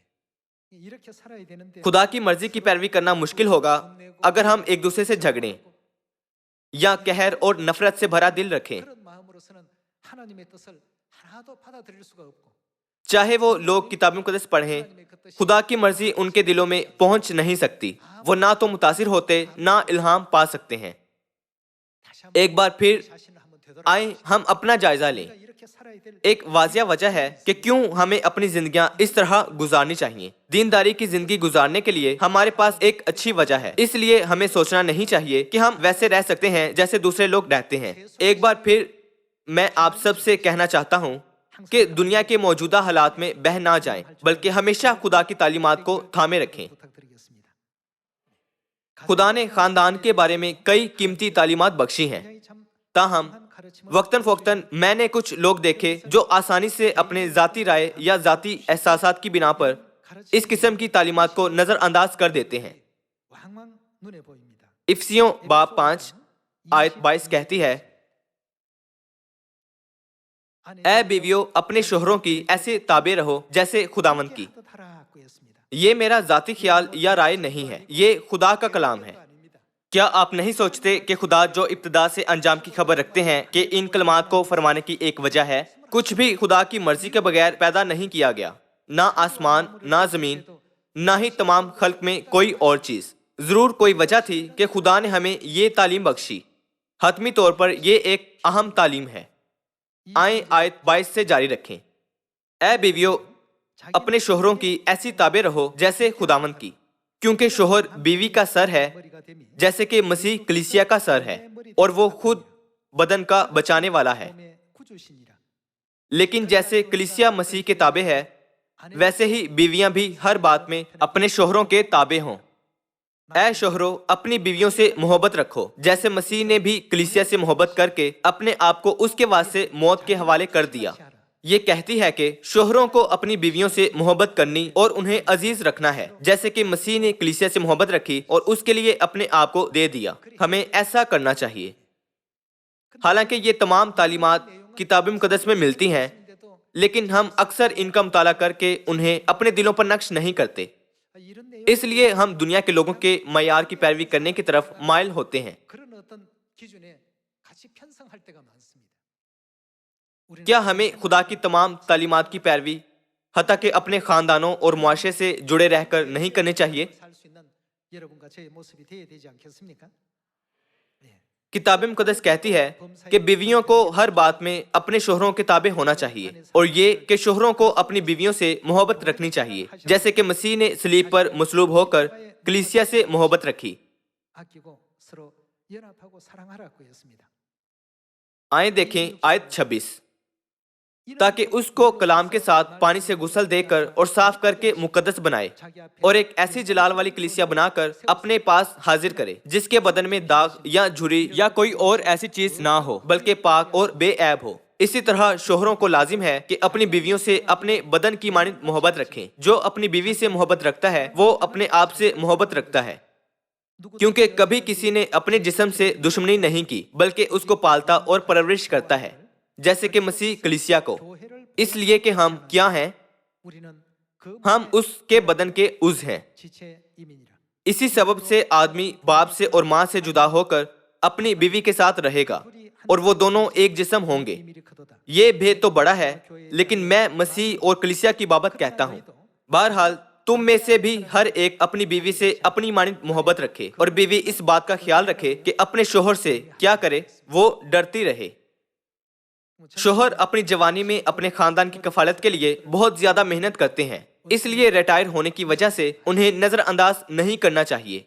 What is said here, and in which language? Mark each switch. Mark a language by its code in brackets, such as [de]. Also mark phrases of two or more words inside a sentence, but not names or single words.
[ur] خدا کی مرضی کی پیروی کرنا مشکل ہوگا اگر ہم ایک دوسرے سے جھگڑیں یا قہر اور نفرت سے بھرا دل رکھیں. چاہے وہ لوگ کتاب مقدس پڑھیں، خدا کی مرضی ان کے دلوں میں پہنچ نہیں سکتی. وہ نہ تو متاثر ہوتے نہ الہام پا سکتے ہیں. ایک بار پھر [ko] 자신을 한번 [ur] آئے ہم اپنا جائزہ لیں. [ko] 우리가 이렇게 살아야 될 [ur] ایک واضح وجہ ہے کہ کیوں ہمیں اپنی زندگیاں اس طرح گزارنی چاہئیں. دینداری کی زندگی گزارنے کے لیے ہمارے پاس ایک اچھی وجہ ہے، اس لیے ہمیں سوچنا نہیں چاہیے کہ ہم ویسے رہ سکتے ہیں جیسے دوسرے لوگ رہتے ہیں. ایک بار پھر میں آپ سب سے کہنا چاہتا ہوں کہ دنیا کے موجودہ حالات میں بہہ نہ جائیں، بلکہ ہمیشہ خدا کی تعلیمات کو تھامے رکھیں. [ko] 부탁드리겠습니다. [ur] خدا نے خاندان کے بارے میں کئی قیمتی تعلیمات بخشی ہیں. [ko] 굉장히 참 [ur] تاہم [ko] 중요한 가르침을 [ur] وقتاً فوقتاً میں نے کچھ لوگ دیکھے جو آسانی سے اپنے ذاتی رائے یا ذاتی احساسات کی بنا پر اس قسم کی تعلیمات کو نظرانداز کر دیتے ہیں. [ko] 왕왕 눈에 보입니다. [ur] افسیوں باب 5 آیت 22 کہتی ہے، اے بیویو اپنے شوہروں کی ایسے تابع رہو جیسے خداوند کی. [ko] 하라고 했습니다. [ur] یہ میرا ذاتی خیال یا رائے نہیں ہے، یہ خدا کا کلام ہے. [ko] 아닙니다. [ur] کیا آپ نہیں سوچتے کہ خدا جو ابتدا سے انجام کی خبر رکھتے ہیں کہ ان کلمات کو فرمانے کی ایک وجہ ہے? کچھ بھی خدا کی مرضی کے بغیر پیدا نہیں کیا گیا، نہ آسمان نہ زمین، نہ ہی تمام خلق میں کوئی اور چیز. ضرور کوئی وجہ تھی کہ خدا نے ہمیں یہ تعلیم بخشی. حتمی طور پر یہ ایک اہم تعلیم ہے. آئے آیت 22 سے جاری رکھیں. اے بیویو اپنے شوہروں کی ایسی تابع رہو جیسے خداوند کی، کیونکہ شوہر بیوی کا سر ہے [ko] 머리가 됨이 [ur] جیسے کہ مسیح کلیسیا کا سر ہے اور وہ خود بدن کا بچانے والا ہے. [ko] 몸의 구주시니라. [ur] لیکن جیسے کلیسیا مسیح کے تابع ہے، ویسے ہی بیویاں بھی ہر بات میں اپنے شوہروں کے تابع ہوں. اے شوہرو اپنی بیویوں سے محبت رکھو جیسے مسیح نے بھی کلیسیا سے محبت کر کے اپنے آپ کو اس کے واسطے موت کے حوالے کر دیا. یہ کہتی ہے کہ شوہروں کو اپنی بیویوں سے محبت کرنی اور انہیں عزیز رکھنا ہے، جیسے کہ مسیح نے کلیسیا سے محبت رکھی اور اس کے لیے اپنے آپ کو دے دیا. ہمیں ایسا کرنا چاہیے. حالانکہ یہ تمام تعلیمات کتاب مقدس میں ملتی ہیں, [ko] 근데도 [ur] لیکن ہم اکثر ان کا مطالعہ کر کے انہیں اپنے دلوں پر نقش نہیں کرتے. [ko] 이런 내용 [ur] اس لیے ہم دنیا کے لوگوں کے معیار کی پیروی کرنے کی طرف مائل ہوتے ہیں. [ko] 그런 어떤 기준에 같이 편성할 때가 많습니다. 우리는 [ur] کیا ہمیں خدا کی تمام تعلیمات کی پیروی حتیٰ کہ اپنے خاندانوں اور معاشرے سے جڑے رہ کر نہیں کرنی چاہیے? [ko] 살수 있는 여러분과 저의 모습이 되어야 되지 않겠습니까? 예. [ur] کتاب مقدس کہتی ہے کہ بیویوں کو ہر بات میں اپنے شوہروں کے تابع ہونا چاہیے اور یہ کہ شوہروں کو اپنی بیویوں سے محبت رکھنی چاہیے، جیسے کہ مسیح نے صلیب پر مصلوب ہو کر کلیسیا سے محبت رکھی. [ko] 아끼고 서로 연합하고 사랑하라고 했습니다. [ur] آئے دیکھیں آیت 26، تاکہ اس کو کلام کے ساتھ پانی سے غسل دے کر اور صاف کر کے مقدس بنائے [ko] 자기 앞에 [ur] اور ایک ایسی جلال والی کلیسیا بنا کر اپنے پاس حاضر کرے جس کے بدن میں داغ یا جھری یا کوئی اور ایسی چیز نہ ہو، بلکہ پاک اور بےعیب ہو. اسی طرح شوہروں کو لازم ہے کہ اپنی بیویوں سے اپنے بدن کی مانند محبت رکھیں. جو اپنی بیوی سے محبت رکھتا ہے وہ اپنے آپ سے محبت رکھتا ہے، کیونکہ کبھی کسی نے اپنے جسم سے دشمنی نہیں کی، بلکہ اس کو پالتا اور پرورش کرتا ہے، جیسے کہ مسیح کلیسیا کو. [ko] 교회를 [ur] اس لیے کہ ہم کیا ہیں? [ko] 우리는 그 [ur] ہم اس کے بدن کے عضو ہیں. [ko] 지체 이민이라. [ur] اسی سبب سے آدمی باپ سے اور ماں سے جدا ہو کر اپنی بیوی کے ساتھ رہے گا اور وہ دونوں ایک جسم ہوں گے. [ko] 이밀이 크도다. [ur] یہ بھید تو بڑا ہے، لیکن میں مسیح اور کلیسیا کی بابت کہتا ہوں. بہرحال تم میں سے بھی ہر ایک اپنی بیوی سے اپنی مانند محبت رکھے اور بیوی اس بات کا خیال رکھے کہ اپنے شوہر سے کیا کرے، وہ ڈرتی رہے. شوہر اپنی جوانی میں اپنے خاندان کی کفالت کے لیے بہت زیادہ محنت کرتے ہیں، اس لیے ریٹائر ہونے کی وجہ سے انہیں نظرانداز نہیں کرنا چاہیے.